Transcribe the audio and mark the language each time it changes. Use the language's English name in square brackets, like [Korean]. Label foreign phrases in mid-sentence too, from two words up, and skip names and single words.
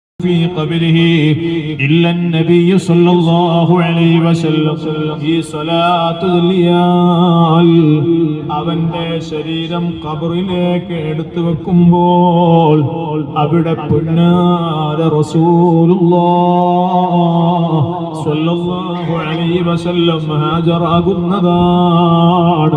[Arabic] في قبره إلا النبي صلى الله عليه وسلم [Malayalam] ഈ സ്വലാത്ത് ചൊല്ലിയാൽ അവന്റെ ശരീരം ഖബറിലേക്ക് എടുത്തു വെക്കുമ്പോൾ അവിടെ പുന്നാര റസൂലുള്ളാഹ് [Arabic] صلى الله عليه وسلم [Malayalam] ഹാജരാകുന്നതാണ്.